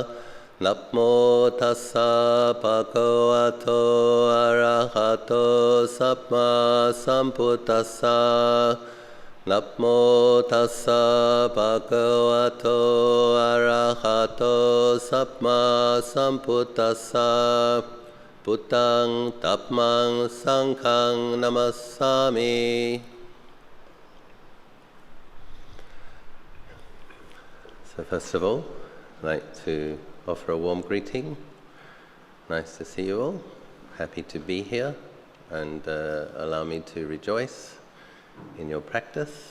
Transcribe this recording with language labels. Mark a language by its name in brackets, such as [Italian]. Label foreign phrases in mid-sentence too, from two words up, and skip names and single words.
[Pali] Namo tassa bhagavato arahato samma sambuddhassa. Namo tassa bhagavato arahato samma sambuddhassa. Buddhaṃ Dhammāṃ Sanghaṃ Namassāmi. [English] So first of all, I'd like to offer a warm greeting. Nice to see you all. Happy to be here, and allow me to rejoice in your practice.